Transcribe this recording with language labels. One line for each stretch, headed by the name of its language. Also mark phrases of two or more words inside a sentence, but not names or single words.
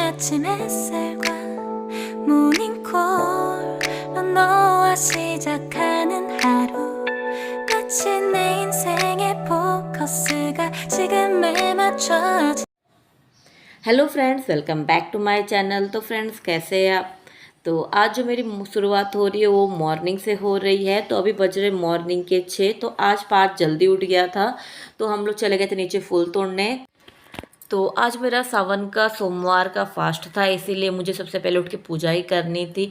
Korean: 아침 햇살과 모닝콜로 너와 시작하는 하루 마치 내 인생의 포커스가 지금에 맞춰진।
English: Hello friends, welcome back to my channel.
Hindi: तो फ्रेंड्स, कैसे हैं आप। तो आज जो मेरी शुरुआत हो रही है वो मॉर्निंग से हो रही है। तो अभी बज रहे मॉर्निंग के 6। तो आज 5 जल्दी उठ गया था, तो हम लोग चले गए थे नीचे फूल तोड़ने। तो आज मेरा सावन का सोमवार का फास्ट था, इसीलिए मुझे सबसे पहले उठ के पूजा ही करनी थी।